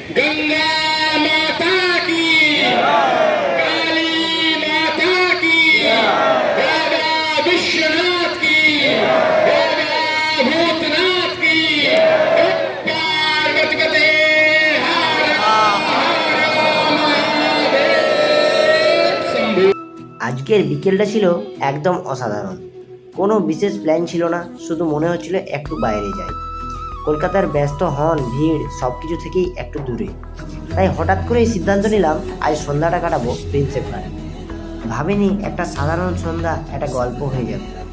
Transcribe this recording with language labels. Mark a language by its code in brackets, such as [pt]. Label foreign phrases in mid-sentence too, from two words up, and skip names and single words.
[hi] गंगा माता की, काली माता की, बाबा विश्वनाथ की, बाबा भूतनाथ की, पार्वती पते हर हर महादेव शंभु। [bn] আজকের বিকেলটা ছিল একদম অসাধারণ। কোনো বিশেষ প্ল্যান ছিল না, শুধু মনে হচ্ছিল একটু বাইরে যাই। কলকাতার ব্যস্ত হন ভিড় সব কিছু থেকেই একটু দূরে। তাই হঠাৎ করেই সিদ্ধান্ত নিলাম আজ সন্ধ্যাটা কাটাবো প্রিন্সেপ ঘাটে। ভাবিনি একটা সাধারণ সন্ধ্যা একটা গল্প হয়ে যাবে।